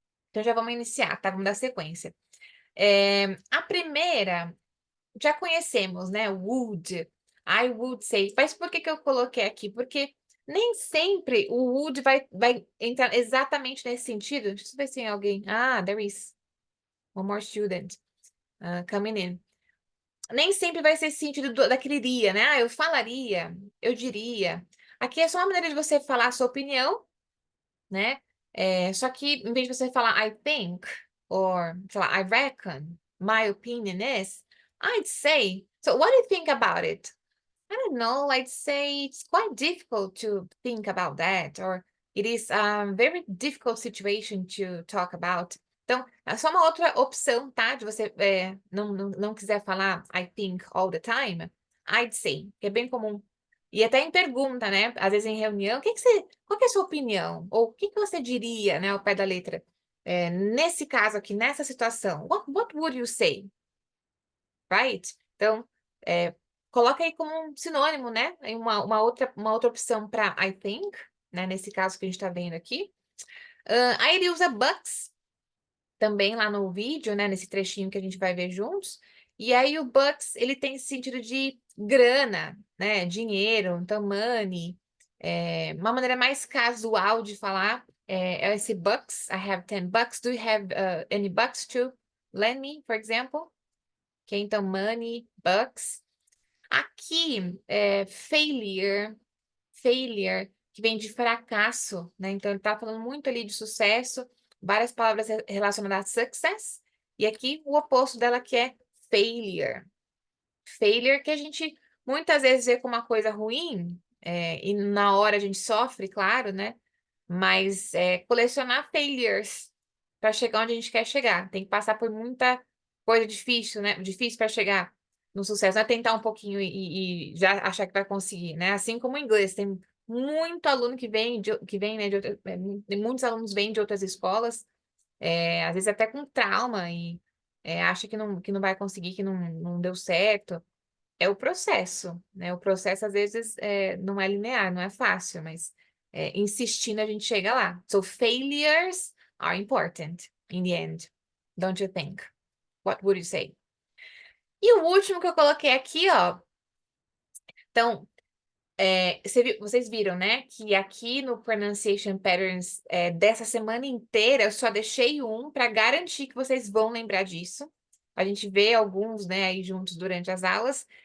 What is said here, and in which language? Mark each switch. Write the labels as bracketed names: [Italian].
[Portuguese] Então, já vamos iniciar, tá? Vamos dar sequência. A primeira já conhecemos, né? [English] Would, I would say. [Portuguese] Mas por que eu coloquei aqui? Porque nem sempre o would vai entrar exatamente nesse sentido. Deixa eu ver se tem alguém. [English] Ah, there is one more student coming in. [Portuguese] Nem sempre vai ser esse sentido daquele iria, né? Ah, eu falaria, eu diria. Aqui é só uma maneira de você falar a sua opinião, né? Só que em vez de você falar I think, or sei lá, [English] I reckon, my opinion is, I'd say. So what do you think about it? I don't know. I'd say it's quite difficult to think about that, or it is a very difficult situation to talk about. [Portuguese] Então, é só uma outra opção, tá? De você não quiser falar [English] I think all the time, I'd say, [Portuguese] que é bem comum. E até em pergunta, né? Às vezes em reunião, qual que é a sua opinião? Ou o que você diria, né, ao pé da letra? Nesse caso aqui, nessa situação, [English] what would you say? Right? [Portuguese] Então, coloca aí como um sinônimo, né? Aí uma outra opção para I think, né? Nesse caso que a gente está vendo aqui. Aí ele usa bucks também lá no vídeo, né? Nesse trechinho que a gente vai ver juntos. E aí o bucks, ele tem esse sentido de grana, né? Dinheiro, então money. Uma maneira mais casual de falar é esse bucks. [English] I have 10 bucks. Do you have any bucks to lend me, for example? [Portuguese] Que então money, bucks. Aqui failure, que vem de fracasso, né? Então ele tá falando muito ali de sucesso, várias palavras relacionadas a success, e aqui o oposto dela que é failure. Failure que a gente muitas vezes vê como uma coisa ruim, e na hora a gente sofre, claro, né? Mas colecionar failures para chegar onde a gente quer chegar. Tem que passar por muita coisa difícil, né? Difícil para chegar no sucesso. Não é tentar um pouquinho e já achar que vai conseguir, né? Assim como o inglês, tem muito aluno que vem, né, tem muitos alunos vêm de outras escolas, às vezes até com trauma e acha que não vai conseguir, que não deu certo. É o processo, né? O processo, às vezes, não é linear, não é fácil, mas insistindo a gente chega lá. [English] So, failures are important in the end, don't you think? What would you say? [Portuguese] E o último que eu coloquei aqui, ó. Então, vocês viram, né? Que aqui no Pronunciation Patterns dessa semana inteira, eu só deixei um para garantir que vocês vão lembrar disso. A gente vê alguns, né, aí juntos durante as aulas.